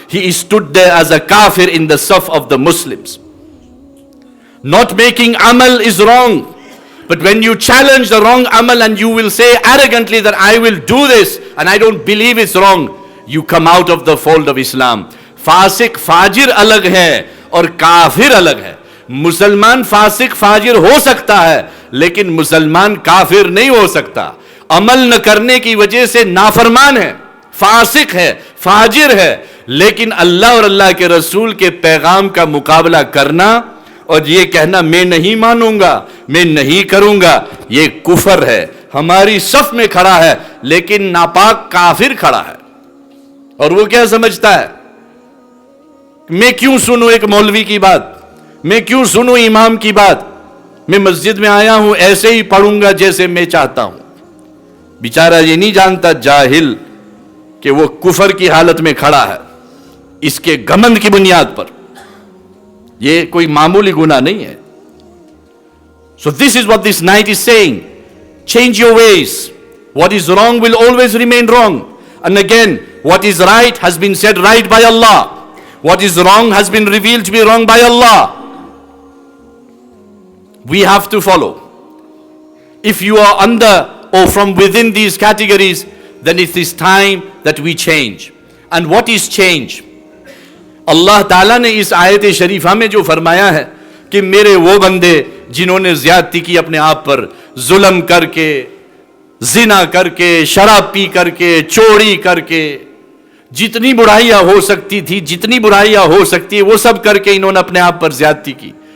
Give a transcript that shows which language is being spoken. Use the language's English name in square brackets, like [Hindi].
[English] He is stood there as a kafir in the saf of the Muslims. Not making amal is wrong. But when you challenge the wrong amal and you will say arrogantly that I will do this and I don't believe it's wrong, you come out of the fold of Islam. [Hindi] फासिक फाजिर अलग है और काफिर अलग है. मुसलमान फासिक फाजिर हो सकता है, लेकिन मुसलमान काफिर नहीं हो सकता. अमल न करने की वजह से नाफरमान है, फासिक है, फाजिर है, लेकिन अल्लाह और अल्लाह के रसूल के पैगाम का मुकाबला करना और ये कहना मैं नहीं मानूंगा, मैं नहीं करूंगा, ये कुफर है. हमारी सफ में खड़ा है लेकिन नापाक काफिर खड़ा है. और वो क्या समझता है, मैं क्यों सुनूं एक मौलवी की बात, मैं क्यों सुनूं इमाम की बात, मैं मस्जिद में आया हूं ऐसे ही पढ़ूंगा जैसे मैं चाहता हूं. बेचारा ये नहीं जानता जाहिल कि वो कुफर की हालत में खड़ा है इसके घमंड की बुनियाद पर. ये कोई मामूली गुनाह नहीं है. [English] So this is what this night is saying. Change your ways. What is wrong will always remain wrong. And again, what is right has been said right by Allah. What is wrong has been revealed to be wrong by Allah. We have to follow. If you are under or from within these categories, then it is time that we change. And what is change? [Hindi] अल्लाह ताला ने इस आयत शरीफा में जो फरमाया है कि मेरे वो बंदे जिन्होंने ज्यादती की अपने आप पर, जुल्म करके, जिना करके, शराब पी करके, चोरी करके, जितनी बुराइयां हो सकती थी, जितनी बुराइयां हो सकती है वो सब करके इन्होंने अपने आप पर ज्यादती की.